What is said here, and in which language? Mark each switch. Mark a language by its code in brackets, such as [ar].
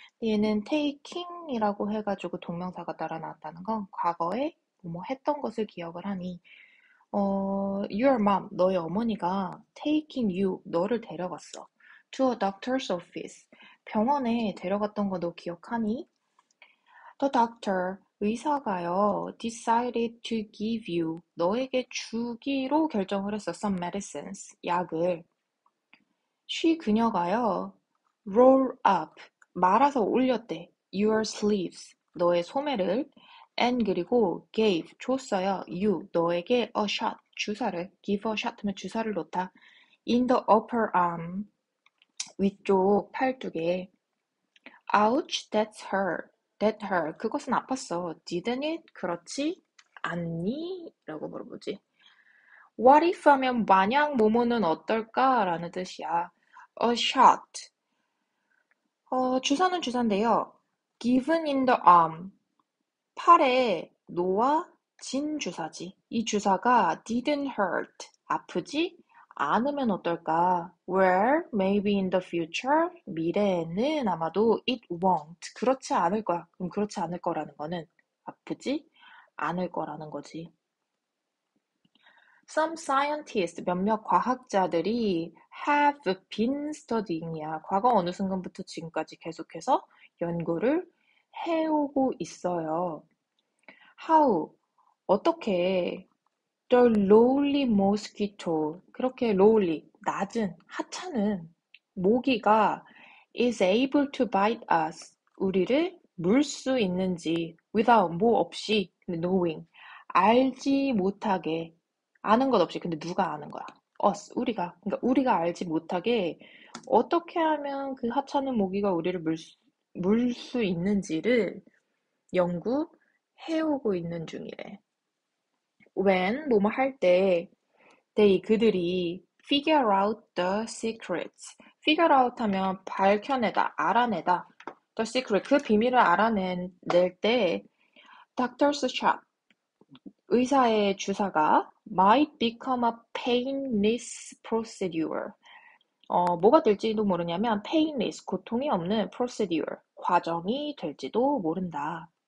[ko] 얘는 taking이라고 해가지고 동명사가 따라 나왔다는 건 과거에 뭐 했던 것을 기억을 하니 [en] your mom, [ko] 너의 어머니가 [en] taking you, [ko] 너를 데려갔어. [en] to a doctor's office, [ko] 병원에 데려갔던 거 너 기억하니? [en] The doctor, [ko] 의사가요, [en] decided to give you, [ko] 너에게 주기로 결정을 했어. [en] some medicines, [ko] 약을. [en] she, [ko] 그녀가요, [en] roll up, [ko] 말아서 올렸대. [en] your sleeves, [ko] 너의 소매를. and 그리고 gave, 줬어요. [en] you, [ko] 너에게 [en] a shot, [ko] 주사를. [en] give a shot [ko] 하면 주사를 놓다. [en] in the upper arm, [ko] 위쪽 팔뚝에. [en] ouch, that's hurt. that hurt, [ko] 그것은 아팠어. [en] didn't it? [ko] 그렇지 않니? 라고 물어보지. [en] what if [ko] 하면 만약 뭐뭐는 어떨까? 라는 뜻이야. [en] a shot. [ko] 주사는 주사인데요. [en] given in the arm. [ko] 팔에 놓아진 주사지. 이 주사가 [en] didn't hurt. [ko] 아프지 않으면 어떨까? [en] where, maybe in the future. [ko] 미래에는 아마도 [en] it won't. [ko] 그렇지 않을 거야. 그럼 그렇지 않을 거라는 거는 아프지 않을 거라는 거지. [en] Some scientists, [ko] 몇몇 과학자들이 [en] have been studying이야. [ko] 과거 어느 순간부터 지금까지 계속해서 연구를 해오고 있어요. How, 어떻게 [en] the lowly mosquito, [ko] 그렇게 lowly, 낮은, 하찮은 모기가 [en] is able to bite us, [ko] 우리를 물 수 있는지 without, 뭐 없이, knowing, 알지 못하게, 아는 것 없이, 근데 누가 아는 거야? us, 우리가. 그러니까 우리가 알지 못하게 어떻게 하면 그 하찮은 모기가 우리를 물 수 있는지를 연구해오고 있는 중이래. [en] when, [ko] 뭐뭐 할 때, [en] they, [ko] 그들이 [en] figure out the secrets. figure out [ko] 하면 밝혀내다, 알아내다. [en] the secret, [ko] 그 비밀을 알아낼 때 [en] doctor's shot, [ko] 의사의 주사가 [en] might become a painless procedure. [ko] 뭐가 될지도 모르냐면 painless, 고통이 없는 procedure, 과정이 될지도 모른다.